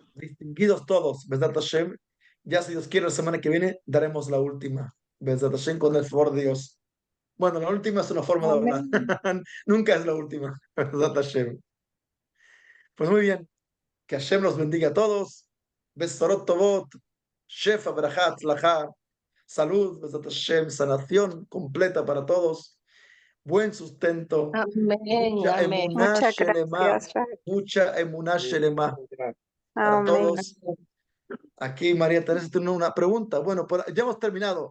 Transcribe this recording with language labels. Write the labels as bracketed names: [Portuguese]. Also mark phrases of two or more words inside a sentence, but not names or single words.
[Spanish] distinguidos todos, [Hebrew] Besat Hashem. [Spanish] Ya si Dios quiere, la semana que viene daremos la última. [Hebrew] Besat Hashem, [Spanish] con el favor de Dios. Bueno, la última es una forma de hablar. Amén. Nunca es la última. [Hebrew] Besat Hashem. [Spanish] Pues muy bien. Que Hashem los bendiga a todos. [Hebrew] Besorot Tovot. Shefa, Berajá, Tzlajá. [Spanish] Salud, [Hebrew] Besat Hashem. [Spanish] Sanación completa para todos. Buen sustento. Amén. Mucha Amén. [Hebrew] emuná [Spanish] Muchas [Hebrew] shelema. [Spanish] gracias, Rab. Mucha [Hebrew] emuná shelema [Spanish] para Amén. todos. Aquí María Teresa tiene una pregunta. Bueno, ya hemos terminado.